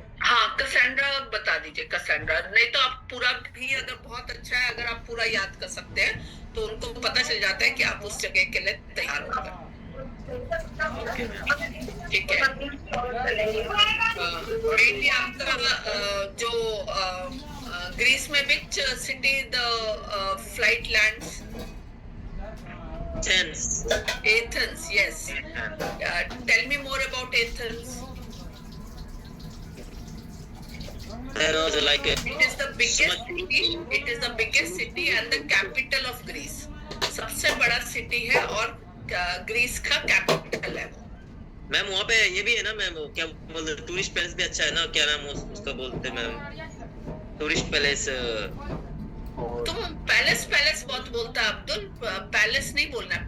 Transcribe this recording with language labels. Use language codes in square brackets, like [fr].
[hi] हाँ, कसांड्रा बता दीजिए, कसांड्रा। नहीं तो आप पूरा भी, अगर बहुत अच्छा है अगर आप पूरा याद कर सकते हैं तो उनको पता चल जाता है कि आप उस जगह के लिए तैयार हो गए। ठीक है। मेनली आपका जो ग्रीस में [en] Which city the flight lands? Athens, yes. Tell me more about Athens. There was like a It is the biggest city. It is the biggest city and the capital of Greece. [hi] सबसे बड़ा city है और Greece का capital है। Ma'am वहाँ पे ये भी है ना मैम, क्या बोलते हैं, टूरिस्ट पैलेस भी अच्छा है ना, क्या नाम उसका बोलते हैं मैम? Tourist palace. तुम पैलेस पैलेस बहुत बोलता है अब्दुल, पैलेस नहीं बोलना है।